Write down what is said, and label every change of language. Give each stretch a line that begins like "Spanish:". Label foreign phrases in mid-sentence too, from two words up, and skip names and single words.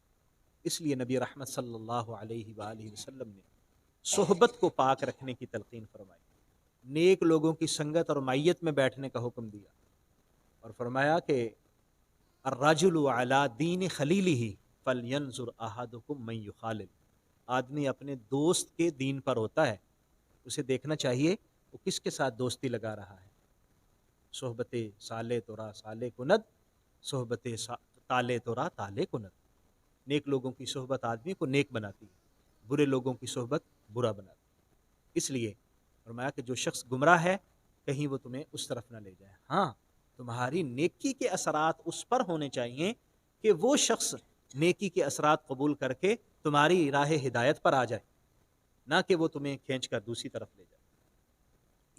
Urdu: اس لیے نبی رحمت
Arabic: صلی اللہ علیہ وآلہ وسلم
Urdu: نے صحبت کو پاک رکھنے کی تلقین فرمائی، نیک لوگوں کی سنگت اور معیت میں بیٹھنے کا حکم دیا، اور فرمایا کہ
Arabic: الرجل علی دین خلیلہ فلینظر احدکم من یخالل،
Urdu: آدمی اپنے دوست کے دین پر ہوتا ہے، اسے دیکھنا چاہیے وہ کس کے ساتھ دوستی لگا رہا ہے۔
Persian: صحبت صالح تورا صالح کند، صحبت طالع تورا طالع کند۔
Urdu: نیک لوگوں کی صحبت آدمی کو نیک بناتی ہے، برے لوگوں کی صحبت برا بناتی ہے۔ اس لیے فرمایا کہ جو شخص گمراہ ہے کہیں وہ تمہیں اس طرف نہ لے جائے۔ ہاں، تمہاری نیکی کے اثرات اس پر ہونے چاہیے کہ وہ شخص نیکی کے اثرات قبول کر کے تمہاری راہ ہدایت پر آ جائے، نہ کہ وہ تمہیں کھینچ کر دوسری طرف لے جائے۔